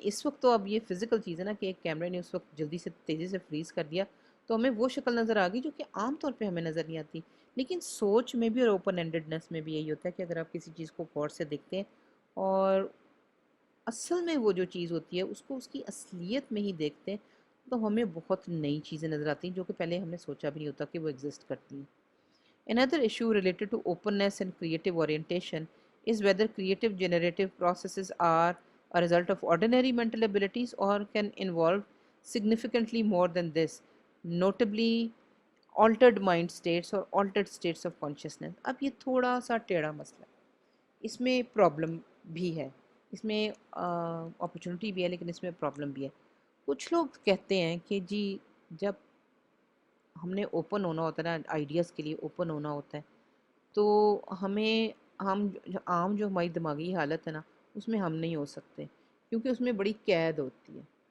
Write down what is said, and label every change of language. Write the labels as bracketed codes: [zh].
[ur] اس وقت تو اب یہ فزیکل چیز ہے نا کہ ایک کیمرے نے اس وقت جلدی سے تیزی سے فریز کر دیا تو ہمیں وہ شکل نظر آ گئی جو کہ عام طور پہ ہمیں نظر نہیں آتی. لیکن سوچ میں بھی اور اوپن اینڈڈنس میں بھی یہی ہوتا ہے کہ اگر آپ کسی چیز کو غور سے دیکھتے ہیں اور اصل میں وہ جو چیز ہوتی ہے اس کو اس کی اصلیت میں ہی دیکھتے ہیں, تو ہمیں بہت نئی چیزیں نظر آتی ہیں جو کہ پہلے ہم نے سوچا بھی نہیں ہوتا کہ وہ ایگزسٹ کرتی ہیں. [en] Another issue related to openness and creative orientation is whether creative generative processes are a result of ordinary mental abilities or can involve significantly more than this, notably altered mind states or altered states of consciousness. [ur] اب یہ تھوڑا سا ٹیڑھا مسئلہ ہے, اس میں problem بھی ہے, اس میں اپرچونٹی بھی ہے, لیکن اس میں پرابلم بھی ہے. کچھ لوگ کہتے ہیں کہ جی جب ہم نے اوپن ہونا ہوتا ہے نا, آئیڈیاز کے لیے اوپن ہونا ہوتا ہے, تو ہمیں عام جو ہماری دماغی حالت ہے نا اس میں ہم نہیں ہو سکتے, کیونکہ اس میں بڑی قید ہوتی ہے.